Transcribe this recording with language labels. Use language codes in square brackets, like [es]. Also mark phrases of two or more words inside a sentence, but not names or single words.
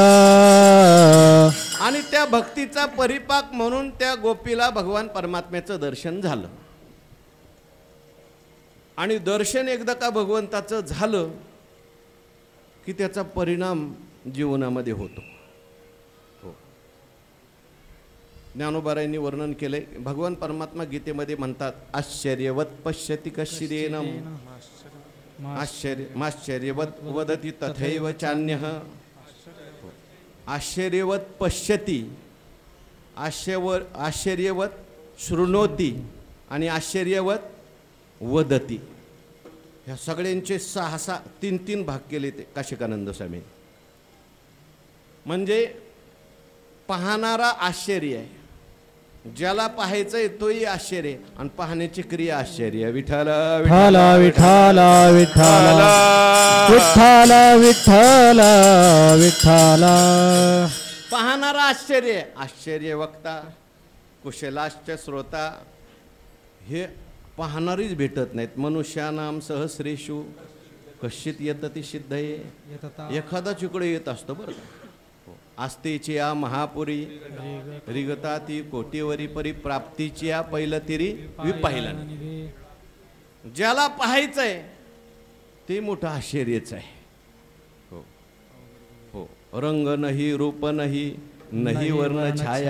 [mr] आणि त्या भक्तीचा परिपाक म्हणून त्या गोपीला भगवान परमात्म्याचं दर्शन झालं. आणि दर्शन एकदा का भगवंताचं झालं की त्याचा परिणाम जीवनामध्ये होतो. हो, ज्ञानोबारायांनी वर्णन केले. भगवान परमात्मा गीतेमध्ये म्हणतात, [sa] आश्चर्यवत पश्यति कश्चिदेनम आश्चर्यवत वदति तथैव चान्यः. आश्चर्यवत पश्यति, आश्चर्यवत शृणोती आणि आश्चर्यवत वदती. [mr] ह्या सगळ्यांचे 6 3 भाग केले ते काशिकानंद स्वामी. म्हणजे पाहणारा आश्चर्य आहे, ज्याला पाहायचंय तोही आश्चर्य, आणि पाहण्याची क्रिया आश्चर्य. विठ्ठल विठ्ठल विठ्ठल विठ्ठल विठ्ठल विठ्ठल विठ्ठल. पाहणारा आश्चर्य, [sa] आश्चर्य वक्ता, कुशलाश्च श्रोता, [mr] हे पाहणारीच भेटत नाहीत. [sa] मनुष्यानाम सहस्रेषु कश्चित येतती सिद्धये. [mr] एखादा चिकडे येत असतो बरं का. आस्तेची या महापुरी रिगता ती कोटीवरी परी, प्राप्तीची या पहिलं तिरी विपाहिला. ज्याला पाहायचंय ते मोठं आश्चर्यच आहे. हो हो, रंग नाही, रूप नाही, नाही वर्ण छाया.